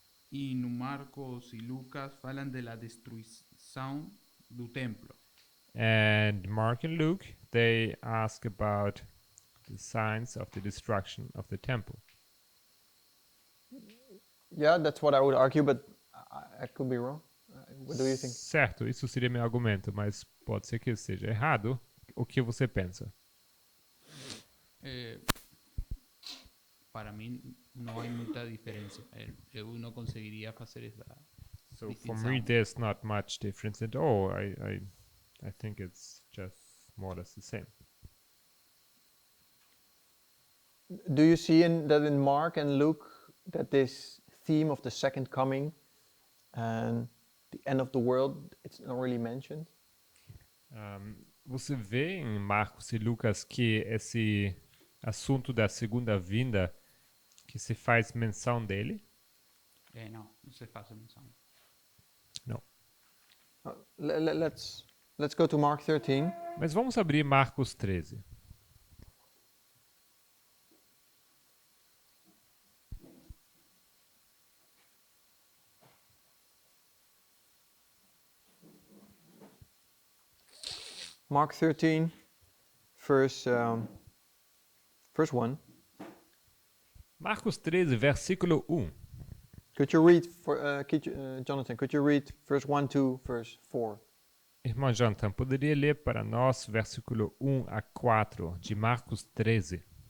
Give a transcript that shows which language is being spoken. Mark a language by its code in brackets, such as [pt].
[pt] E no Marcos e Lucas falam da destruição do templo. [en] And Mark and Luke, they ask about the signs of the destruction of the temple. Yeah, that's what I would argue, but I could be wrong. What do you think? [pt] Certo, isso seria meu argumento, mas pode ser que eu esteja errado. O que você pensa? Para mim, não há muita diferença. Eu não conseguiria fazer essa [en] So for [pt] distinção. [en] me, there's not much difference at all. I think it's just more or less the same. Do you see that in Mark and Luke that this theme of the second coming and the end of the world, it's not really mentioned? [pt] Você vê em Marcos e Lucas que esse assunto da segunda vinda, que se faz menção dele? Não se faz menção. Não. [en] Let's go to Mark 13. [pt] Mas vamos abrir Marcos 13. [en] Mark 13, verse 1. [pt] Marcos 13, versículo 1. [en] Could you read, Jonathan, could you read verse 1 to verse 4? [pt] Irmão Jonathan, poderia ler para nós versículo 1 a 4 de Marcos 13?